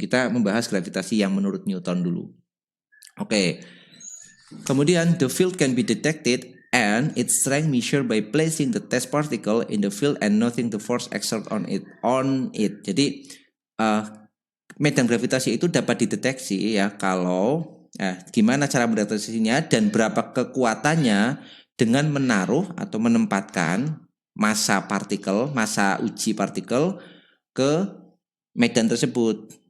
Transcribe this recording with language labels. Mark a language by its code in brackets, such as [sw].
[id] Kita membahas gravitasi yang menurut Newton dulu. Oke. [en] Kemudian the field can be detected and its strength measured by placing the test particle in the field and noting the force exerted on it. [id] Jadi medan gravitasi itu dapat dideteksi ya kalau gimana cara mendeteksinya dan berapa kekuatannya dengan menaruh atau menempatkan massa uji partikel ke medan tersebut.